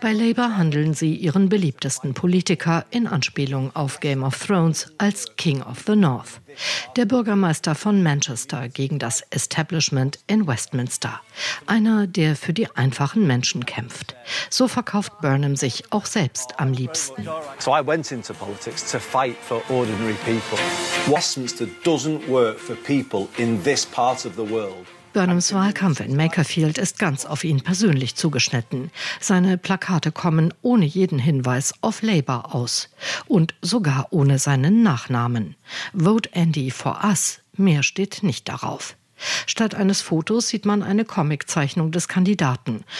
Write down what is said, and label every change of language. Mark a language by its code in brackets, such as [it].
[de] Bei Labour handeln sie ihren beliebtesten Politiker in Anspielung auf Game of Thrones als King of the North. Der Bürgermeister von Manchester gegen das Establishment in Westminster. Einer, der für die einfachen Menschen kämpft. So verkauft Burnham sich auch selbst am liebsten. [en] So I went into politics to fight for ordinary people. Westminster doesn't work for people in this part of the world. [de] Burnhams Wahlkampf in Makerfield ist ganz auf ihn persönlich zugeschnitten. Seine Plakate kommen ohne jeden Hinweis auf Labour aus. Und sogar ohne seinen Nachnamen. [en] Vote Andy for us. [de] Mehr steht nicht darauf. Statt eines Fotos sieht man eine Comiczeichnung des Kandidaten.